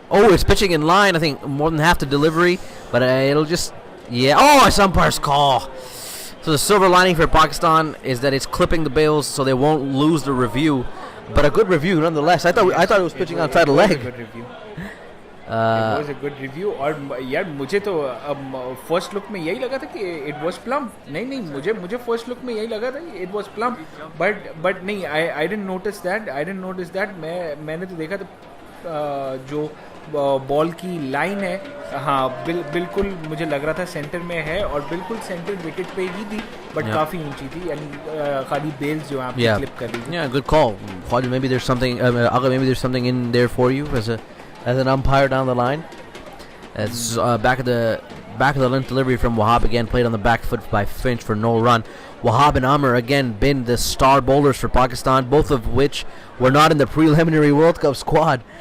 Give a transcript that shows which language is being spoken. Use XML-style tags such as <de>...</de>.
<en>Oh, it's pitching in line. I think more than half the delivery, but it'll just... Yeah. Oh, it's umpire's call. So the silver lining for Pakistan is that it's clipping the bails, so they won't lose the review. But a good review nonetheless. I thought it was pitching outside the leg. It was a good review.</en> <hi>और यार मुझे तो first look में यही लगा था कि</hi> <en>it was plumb.</en> <hi>नहीं मुझे फर्स्ट लुक में यही लगा था कि</hi> <en>it was plumb. But</en> <hi>नहीं,</hi> <en>I didn't notice that.</en> <hi>मैंने तो देखा था जो बॉल की लाइन है, हाँ बिल्कुल मुझे लग रहा था सेंटर में है, और बिल्कुल सेंटर विकेट पे ही थी, बट काफी ऊंची थी, यानी खाली बेल्स जो आप क्लिप कर ली.</hi> <en>Yeah, good call. Maybe there's something. Maybe there's something in there for you as an umpire down the line. It's back of the length delivery from Wahab, again played on the back foot by Finch for no run. Wahab and Amr again been the star bowlers for Pakistan, both of which were not in the preliminary World Cup squad.</en>